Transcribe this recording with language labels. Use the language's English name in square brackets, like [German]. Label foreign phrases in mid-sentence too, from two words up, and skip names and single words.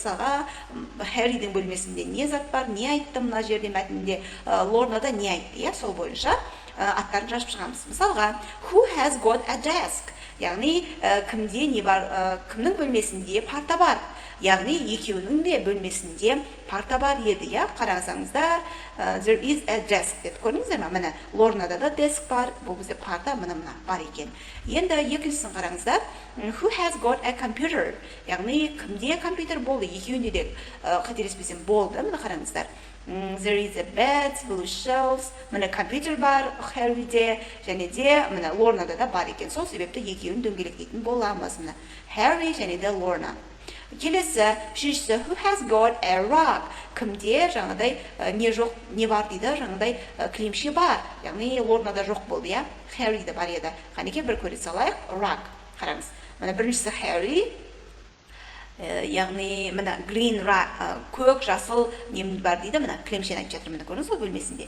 [Kazakh] Мысалға, Харридің бөлмесінде не зат бар, не айтты мына жерде мәтінде, Лорнада не айтты, иә, сол бойынша аттарын жазып шығамыз. Мысалға, [English] who has got a desk? [Kazakh] Яғни, кімде не бар, кімнің бөлмесінде парта бар? Яғни, екеуінің де бөлмесінде парта бар еді, иә? Қараңыздар, [English] there is a desk [Kazakh] деп көрдіңіздер ме? Міне, Лорнада да desk бар, бұл бізде парта мына бар екен. Енді екіншісін қараңыздар, [English] who has got a computer? [Kazakh] Яғни, кімде компьютер болды? Екеуінде де қателеспесем болды, міне қараңыздар. [English] There is a bed, blue shelves, [Kazakh] міне компьютер бар, Харриде, және де міне Лорнада да бар екен. Сол себепті екеуін дөңгелектейтін боламыз. Міне Харри және де Лорна. Келесі, үшіншісі, [English] who has got a rug? [Kazakh] Кімде жаңағыдай не жоқ, не бар дейді, жаңағыдай кілемше бар. Яғни Лорнада жоқ болды, иә? Харриде бар еді. Қанекей бір көре салайық, rug. Қараңыз. Міне біріншісі Харри, яғни мына [English] green rug, [Kazakh] көк жасыл нем бар дейді, мына кілемшені айтып жатыр, міне көрдіңіз ғой бөлмесінде.